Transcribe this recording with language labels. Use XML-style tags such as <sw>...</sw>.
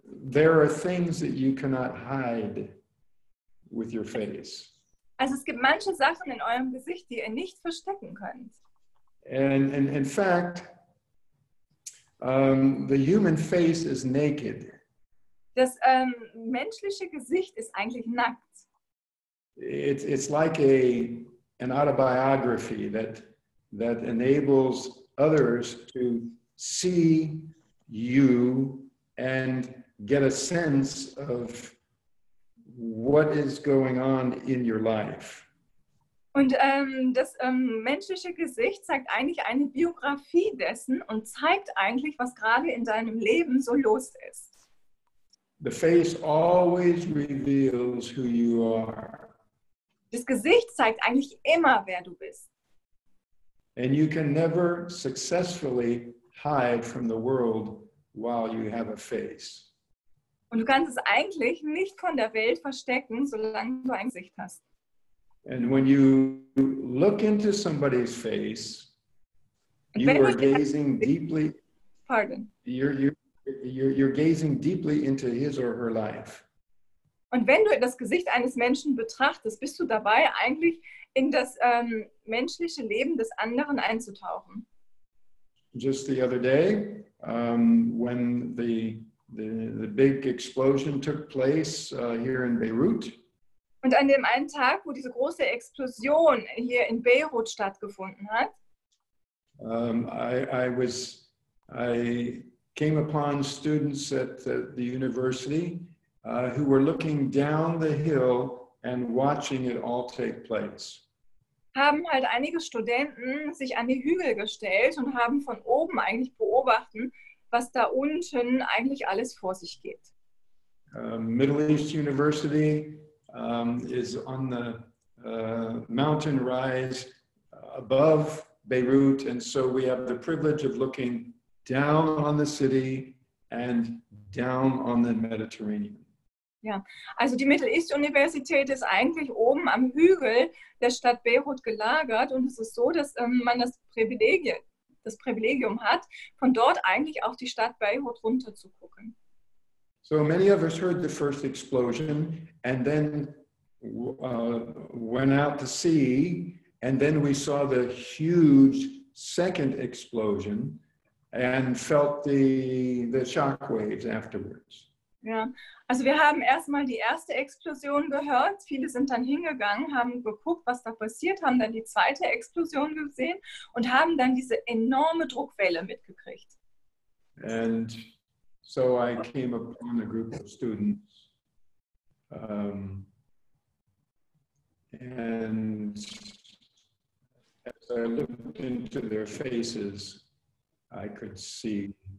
<en>There are things that you cannot hide with your face.</en> <de>Also es gibt manche Sachen in eurem Gesicht, die ihr nicht verstecken könnt.</de> <en>And in fact, the human face is naked.</en> <de>Das menschliche Gesicht ist eigentlich nackt.</de> <en>it's like an autobiography that enables others to see you and get a sense of what is going on in your life.</en> <de>Und das menschliche Gesicht zeigt eigentlich eine Biografie dessen und zeigt eigentlich, was gerade in deinem Leben so los ist.</de> <en>The face always reveals who you are.</en> <de>Das Gesicht zeigt eigentlich immer, wer du bist.</de> <en>And you can never successfully hide from the world while you have a face.</en> <de>Und du kannst es eigentlich nicht von der Welt verstecken, solange du ein Gesicht hast.</de> <en>And when you look into somebody's face, you are gazing deeply. Pardon. You're gazing deeply into his or her life.</en> <de>Und wenn du das Gesicht eines Menschen betrachtest, bist du dabei, eigentlich in das menschliche Leben des anderen einzutauchen.</de> <en>Just the other day, when the big explosion took place here in Beirut.</en> <de>Und an dem einen Tag, wo diese große Explosion hier in Beirut stattgefunden hat,</de> <en>I came upon students at the university who were looking down the hill and watching it all take place.</en> <de>Haben halt einige Studenten sich an die Hügel gestellt und haben von oben eigentlich beobachten, was da unten eigentlich alles vor sich geht.</de> <en>Middle East University is on the mountain rise above Beirut, and so we have the privilege of looking down on the city and down on the Mediterranean.</en> <de>Ja, also die Middle East Universität ist eigentlich oben am Hügel der Stadt Beirut gelagert und es ist so, dass man das Privilegium hat, von dort eigentlich auf die Stadt Beirut runter zu gucken.</de> <en>So many of us heard the first explosion and then went out to sea, and then we saw the huge second explosion and felt the shock waves afterwards.</en> <de>Ja, also wir haben erstmal die erste Explosion gehört, viele sind dann hingegangen, haben geguckt, was da passiert, haben dann die zweite Explosion gesehen und haben dann diese enorme Druckwelle mitgekriegt.</de> <en>And so I came upon a group of students, and as I looked into their faces, I could see</en>